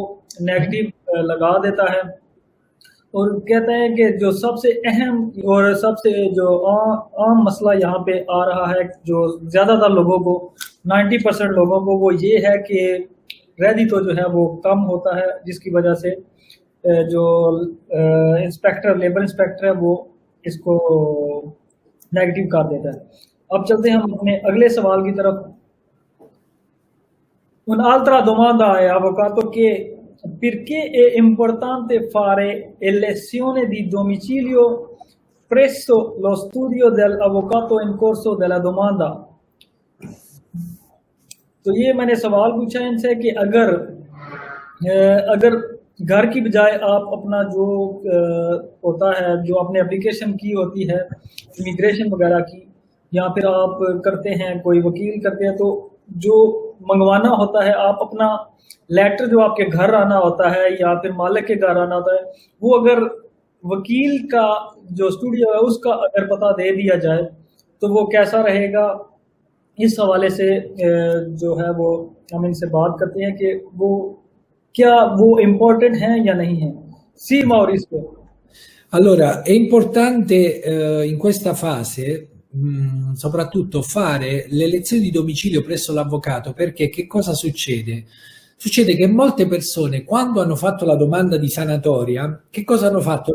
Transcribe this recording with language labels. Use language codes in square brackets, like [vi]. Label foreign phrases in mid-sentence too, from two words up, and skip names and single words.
[hi] नेगेटिव लगा देता है, और कहता है कि जो सबसे अहम और सबसे जो आम मसला यहाँ पे आ रहा है जो ज़्यादातर लोगों को 90% लोगों को वो ये है कि रेडितो जो है वो कम होता है, जिसकी वजह से जो [en] labour inspector [hi] है वो इसको नेगेटिव कर देता है। अब चलते हैं हम अपने अगले सवाल की तरफ। [it] Un'altra domanda è, avvocato, che perché è importante fare elezione di domicilio presso lo studio dell'avvocato in corso della domanda? [hi] तो ये मैंने सवाल पूछा इनसे कि अगर घर की बजाय आप अपना जो होता है, जो आपने एप्लीकेशन की होती है इमिग्रेशन वगैरह की, या फिर आप करते हैं कोई वकील करते हैं, तो जो मंगवाना होता है आप अपना लेटर जो आपके घर आना होता है या फिर मालिक के घर आना होता है, वो अगर वकील का जो स्टूडियो है उसका अगर पता दे दिया जाए तो वो कैसा रहेगा, इस हवाले से जो है वो हम इनसे बात करते हैं कि वो क्या वो इम्पोर्टेंट हैं या नहीं है। [it] सी Maurizio। Allora, è importante in questa fase soprattutto fare le lezioni di domicilio presso l'avvocato, perché che cosa succede? Succede che molte persone, quando hanno fatto la domanda di sanatoria, che cosa hanno fatto?